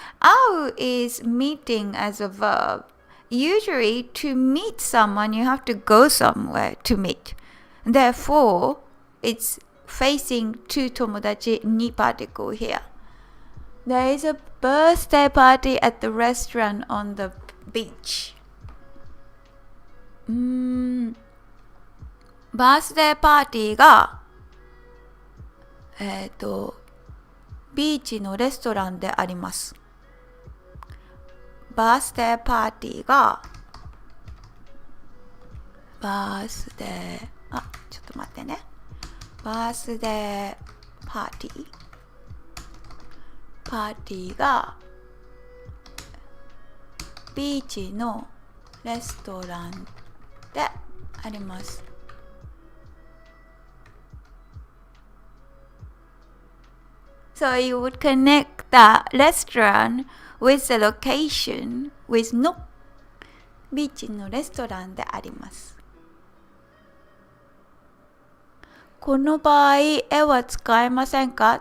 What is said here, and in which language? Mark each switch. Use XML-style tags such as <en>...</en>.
<en>会う is meeting as a verb. Usually, to meet someone, you have to go somewhere to meet. Therefore, it's facing to 友達に particle here. There is a birthday party at the restaurant on the beach.</en> <ja>バースデーパーティーがビーチのレストランであります。バースデーパーティーがバースデーちょっと待ってね。バースデーパーティーがビーチのレストランであります。</ja> <en>So you would connect the restaurant with the location with</en> <ja>のビーチのレストランであります。この場合、絵は使えませんか？</ja>